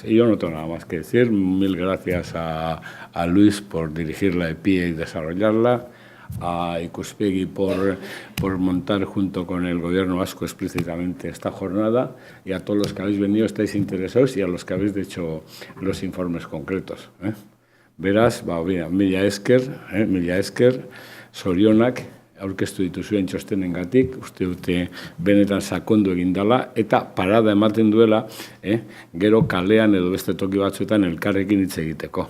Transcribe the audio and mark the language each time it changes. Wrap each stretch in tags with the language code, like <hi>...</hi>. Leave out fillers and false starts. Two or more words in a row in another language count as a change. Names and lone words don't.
<es>Y yo no tengo nada más que decir. Mil gracias a Luis por dirigir la EPIE y desarrollarla, a Ikuspegi por montar junto con el Gobierno vasco explícitamente esta jornada, y a todos los que habéis venido, estáis interesados, y a los que habéis hecho los informes concretos.</es> <eu>Beraz, mila esker, zorionak, aurkeztu dituzuen txostenengatik, uste dute benetan sakondu egin dela, eta parada ematen duela, gero kalean edo beste toki batzuetan elkarrekin hitz egiteko.</eu>